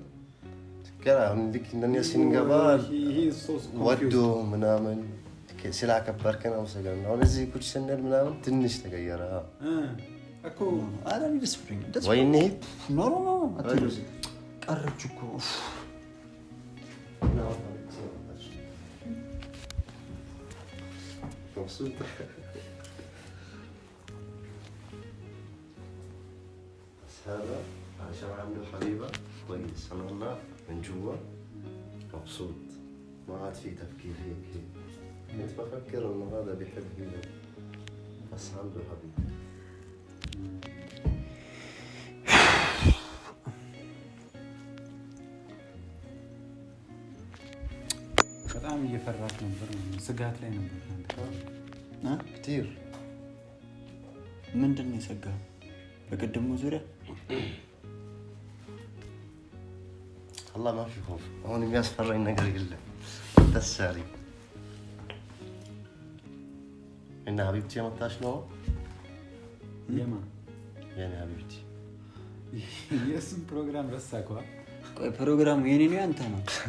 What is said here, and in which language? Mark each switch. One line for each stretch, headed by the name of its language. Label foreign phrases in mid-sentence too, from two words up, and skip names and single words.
Amharic: ከራም ልክ እንደኛ ሲንገባ ወዶ ምናምን ስላከበርከን አመሰግናለሁ አሁን እዚህ ቁጭ ስንል ምናምን ትንሽ ተቀየረ እኮ አላኒ ደስ ብሎኛል ወይኔ ኖ አትሉስ ቀረች እኮ
Arabic: مبسوط بس هذا عشان عنده حبيبة كويس أنا من جوا مبسوط ما عاد في تفكير هيك كنت بفكر انه هذا بيحبني بس عنده حبيب.
Amharic: በጣም እየፈራች ነበር፣ ስጋት ላይ ነበር
Arabic: كتير።
Amharic: ምንድን ነው የሰጋኸው? በቅድሙ ዙሪያ
Arabic: والله ما في خوف، هون
Amharic: የሚያስፈራኝ ነገር የለም። ደስ ያለኝ እና ሀቢብቲ የመጣች ነው። የማ የኔ ሀቢብቲ የእሱን ፕሮግራም ረሳኳ። ቆይ ፕሮግራሙ የኔ ነው ያንተ ነው?